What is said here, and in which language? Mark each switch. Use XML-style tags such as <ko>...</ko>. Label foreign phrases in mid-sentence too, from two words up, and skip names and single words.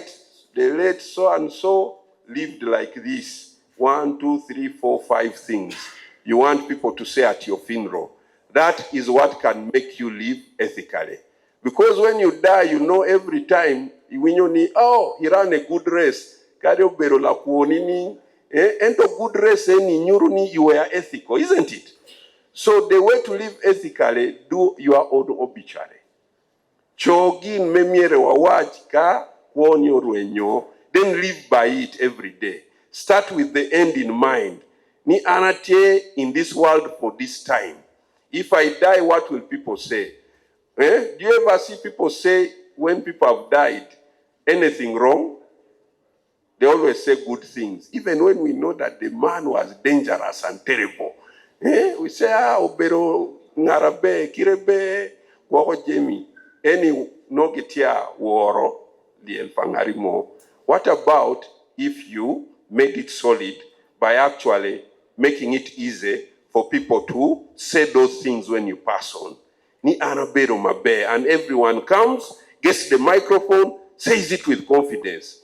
<en>The late so and so lived like this. 1, 2, 3, 4, 5 things. You want people to say at your funeral. That is what can make you live ethically. Because when you die, you know every time,</en> <luo>Iwinyo ni,</luo> <en>oh, he ran a good race.</en> <luo>Kario bero la kuonini.</luo> <en>Ento good race</en> <luo>ni nyuruni,</luo> <en>you were ethical, isn't it? So the way to live ethically, do your own obituary.</en> <luo>Chogin memiere wawaj ka kuonyo ruenyo,</luo> <en>then live by it every day. Start with the end in mind.</en> <luo>Ni anate</luo> <en>in this world for this time. If I die, what will people say? Do you ever see people say when people have died, anything wrong? They always say good things, even when we know that the man was dangerous and terrible. We say,</en> <luo>obero ngarabe, kirebe, wako jemi, any nogetia woro, liel fangarimo.</luo> <en>What about if you made it solid by actually making it easy for people to say those things when you pass on?</en> <luo>Ni anabero mabe,</luo> <en>and everyone comes, gets the microphone, says it with confidence.</en>